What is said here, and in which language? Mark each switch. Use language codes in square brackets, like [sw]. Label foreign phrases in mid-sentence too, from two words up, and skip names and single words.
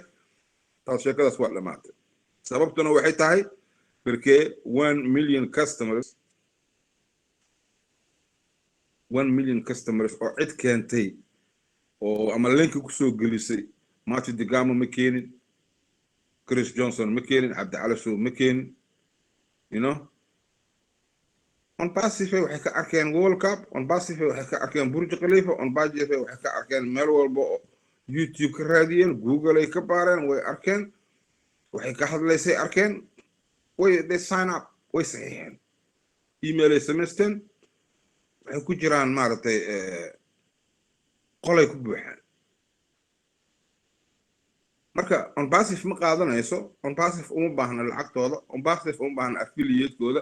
[so] taas sheekadaas waa dhamaatay. sababtuna waxay tahay markee [en] 1 million customers [so] oo cid keentay oo ama linki ku soo gelisay. Martin Digamo ma keenin, Chris Johnson ma keenin, Abdi Alaso ma keenin, [en] you know. on passive [so] waxay ka arkeen World Cup, [en] on passive [so] waxay ka arkeen Burj Khalifa, [en] on passive [so] waxay ka arkeen meel walba YouTube ka raadiyeen, Google ay ka baareen, way arkeen, waxay ka hadlaysay arkeen, way [en] they sign up, [so] way saxiixeen, email ay samaysteen, waxay ku jiraan maaragtay qolay ku buuxaan. marka [en] on passive [so] ma qaadanayso, [en] on passive [so] uma baahna lacagtooda, [en] on passive [so] uma baahna affiliate-kooda.